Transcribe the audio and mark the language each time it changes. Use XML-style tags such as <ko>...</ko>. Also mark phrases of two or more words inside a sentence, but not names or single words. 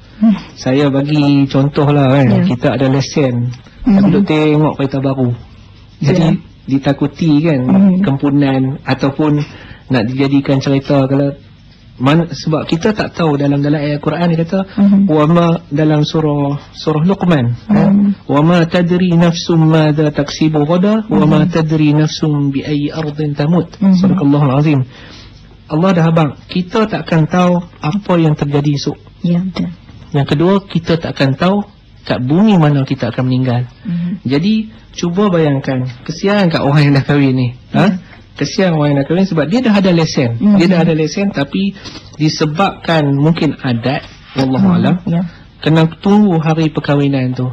<ms>Saya bagi contoh lah kan. Kita ada lesen, duduk tengok kereta baru. Jadi ditakuti kan kempunan ataupun nak dijadikan cerita. Kalau sebab kita tak tahu dalam ayat Quran dia kata wama dalam surah Luqman</ms> <ar>وما تدري نفس ماذا تكسب غدا وما تدري نفس بأي أرض تموت. سبحان الله العظيم.</ar> <ms>Allah dah abang, kita takkan tahu apa yang terjadi esok. Betul. Yang kedua, kita takkan tahu kat bumi mana kita akan meninggal. Jadi cuba bayangkan, kesian kat orang yang dah kahwin ni. Kesian orang yang dah kahwin sebab dia dah ada lesen. Dia dah ada lesen, tapi disebabkan mungkin adat, wallahualam, kena tunggu hari perkahwinan tu.</ms>